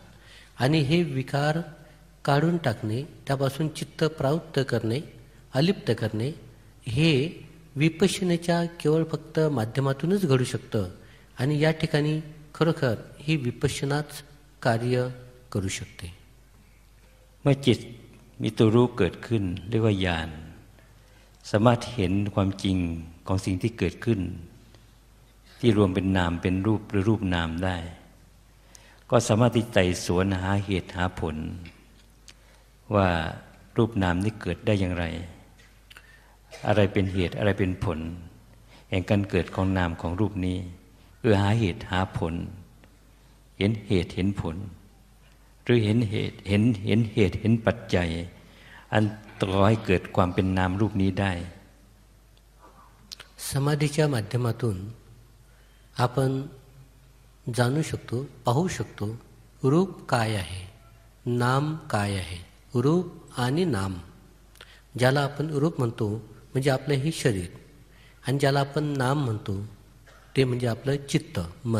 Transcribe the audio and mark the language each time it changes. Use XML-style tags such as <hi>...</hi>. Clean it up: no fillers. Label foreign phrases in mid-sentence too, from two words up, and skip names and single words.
<mr>आणि हे विकार काढून टाकणे, त्यापासून चित्त प्रावृत्त करणे, अलिप्त करणे हे विपश्यनेच्या केवळ फक्त माध्यमातूनच घडू शकतं. आणि या ठिकाणी खरोखर ही विपश्यनाच कार्य करू शकते.</mr> <th>เมื่อจิตมีตัวรู้เกิดขึ้นเรียกว่าญาณสามารถเห็นความจริงของสิ่งที่เกิดขึ้นที่รวมเป็น นามเป็นรูปหรือรูปนามได้ก็สามารถที่ไต่สวนหาเหตุหาผลว่ารูปนามนี้เกิดได้อย่างไรอะไรเป็นเหตุอะไรเป็นผลแห่งการเกิดของนามของรูปนี้หาเหตุหาผลเห็นเหตุเห็นผลหรือเห็นเหตุเห็นเหตุเห็นปัจจัยอันก่อให้เกิดความเป็นนามรูปนี้ได้</th> <mr>समाधीच्या माध्यमातून आपण जाणू शकतो, पाहू शकतो रूप काय आहे, नाम काय आहे. रूप आणि नाम, ज्याला आपण रूप म्हणतो म्हणजे आपलं हे शरीर, आणि ज्याला आपण नाम म्हणतो ते म्हणजे आपलं चित्त, मन.</mr>